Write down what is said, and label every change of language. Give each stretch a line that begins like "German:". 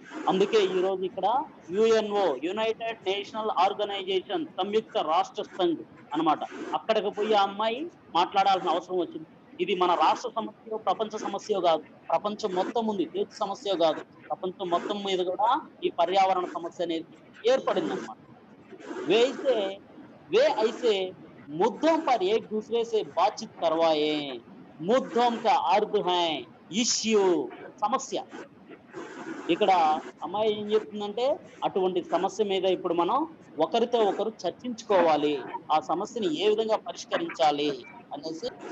Telugu: అందుకే ఈ రోజు ఇక్కడ యుఎన్ఓ, యునైటెడ్ నేషనల్ ఆర్గనైజేషన్, సంయుక్త రాష్ట్ర సంఘ్ అన్నమాట, అక్కడికి పోయి ఆ అమ్మాయి మాట్లాడాల్సిన అవసరం వచ్చింది. ఇది మన రాష్ట్ర సమస్య, ప్రపంచ సమస్య కాదు, ప్రపంచం మొత్తం ఉంది, దేశ సమస్య కాదు, ప్రపంచం మొత్తం మీద కూడా ఈ పర్యావరణ సమస్య అనేది ఏర్పడింది అన్నమాట.
Hindi: वे ऐसे मुद्दों पर एक दूसरे से बातचीत करवाए. मुद्दों का अर्थ है इश्यू, సమస్య.
Telugu: ఇక్కడ అమ్మాయి ఏం చెప్తుందంటే, అటువంటి సమస్య మీద ఇప్పుడు మనం ఒకరితో ఒకరు చర్చించుకోవాలి, ఆ సమస్యని ఏ విధంగా పరిష్కరించాలి అనేసి.